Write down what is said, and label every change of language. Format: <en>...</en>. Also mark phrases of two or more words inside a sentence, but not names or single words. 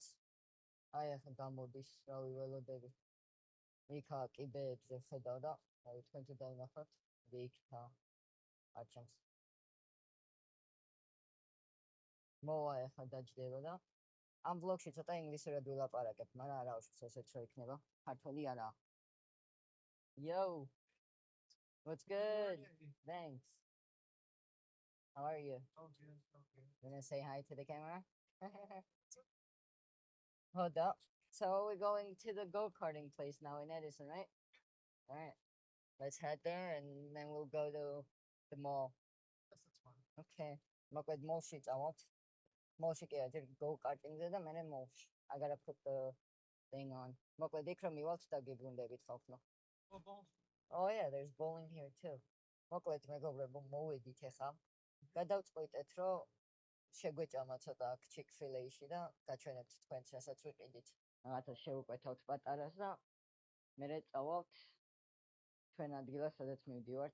<ka>აი ახლა გამოდის, რავი ველოდები. იქა კიბეებზე ხედავ და აი თქვენ თუ დაინახავთ, იქა არჩევს. მოვა ახლა დაჯდება და ამ ვლოგში ცოტა ინგლისურად ვილაპარაკებ, მაგრამ არა უშავს ესეც რო იქნება. ქართული არა.</ka> <en>Yo, what's good? Thanks. How are you? Okay. You gonna say hi to the camera? Hold up. So we're going to the go-karting place now in Edison, right? All right. Let's head there and then we'll go to the mall. That's fine.</en> <ka>Okay. მოკლედ mall-ში წავთ. mall-ში კი არა, go-karting-ზე და მერე mall-ში.</ka> <en>I gotta put the thing on.</en> <ka>მოკლედ იქ რომ მივალთ და გიბრუნდებით ხალხო.</ka> <en>Oh yeah, there's bowling here too.</en> <ka>მოკლედ მეგობრებო, მოვედით ახლა. გადავწყვეტეთ, რომ შეგვეჭამა ცოტა აქ Chick-fil-A-ში და გაჩვენებთ თქვენს, რასაც ვიყიდით. რაღაცა შევუკვეთავთ პატარას და მერე წავალთ ჩვენ ადგილას, სადაც მივდივართ.</ka>